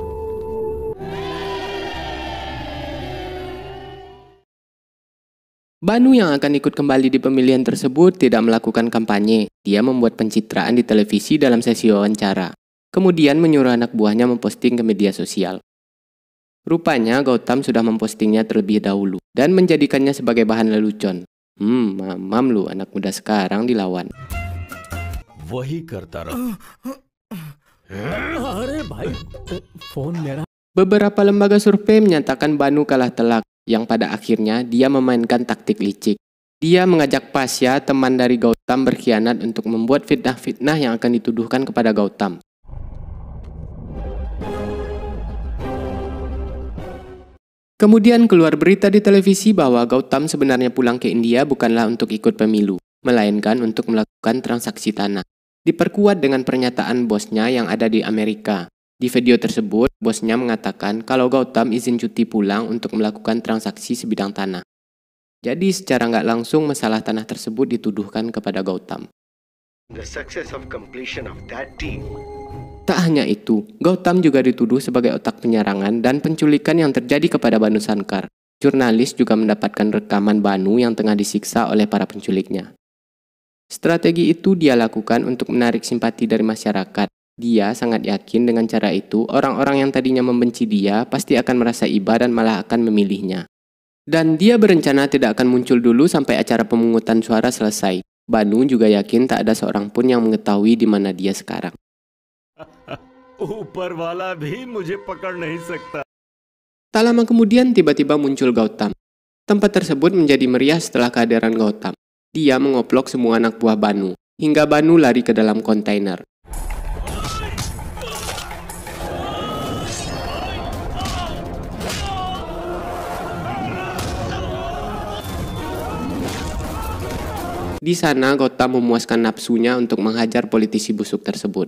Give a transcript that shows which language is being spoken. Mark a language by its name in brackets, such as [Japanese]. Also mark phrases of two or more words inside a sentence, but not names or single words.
[Indonesian] Banu yang akan ikut kembali di pemilihan tersebut tidak melakukan kampanye. Dia membuat pencitraan di televisi dalam sesi wawancara. Kemudian menyuruh anak buahnya memposting ke media sosial. Rupanya Gautam sudah mempostingnya terlebih dahulu dan menjadikannya sebagai bahan lelucon. Mamam lu, anak muda sekarang dilawan. [Hindi] वही करता रहा। अरे भाई फोन मेरा। [Indonesian] Beberapa lembaga survei menyatakan Banu kalah telak, yang pada akhirnya dia memainkan taktik licik. Dia mengajak Pasya, teman dari Gautam, berkhianat untuk membuat fitnah-fitnah yang akan dituduhkan kepada Gautam. Kemudian keluar berita di televisi bahwa Gautam sebenarnya pulang ke India bukanlah untuk ikut pemilu, melainkan untuk melakukan transaksi tanah. Diperkuat dengan pernyataan bosnya yang ada di Amerika. Di video tersebut, bosnya mengatakan kalau Gautam izin cuti pulang untuk melakukan transaksi sebidang tanah. Jadi secara nggak langsung masalah tanah tersebut dituduhkan kepada Gautam. [English] The success of completion of that deal. [Indonesian] Tak hanya itu, Gautam juga dituduh sebagai otak penyerangan dan penculikan yang terjadi kepada Banu Sankar. Jurnalis juga mendapatkan rekaman Banu yang tengah disiksa oleh para penculiknya. Strategi itu dia lakukan untuk menarik simpati dari masyarakat. Dia sangat yakin dengan cara itu, orang-orang yang tadinya membenci dia pasti akan merasa iba dan malah akan memilihnya. Dan dia berencana tidak akan muncul dulu sampai acara pemungutan suara selesai. Banu juga yakin tak ada seorang pun yang mengetahui di mana dia sekarang. [Hindi] ऊपर वाला भी मुझे पकड़ नहीं सकता। [Indonesian] Tak lama kemudian tiba-tiba muncul Gautam. Tempat tersebut menjadi meriah setelah kehadiran Gautam. Dia mengoplok semua anak buah Banu, hingga Banu lari ke dalam kontainer. Di sana Gautam memuaskan nafsunya untuk menghajar politisi busuk tersebut.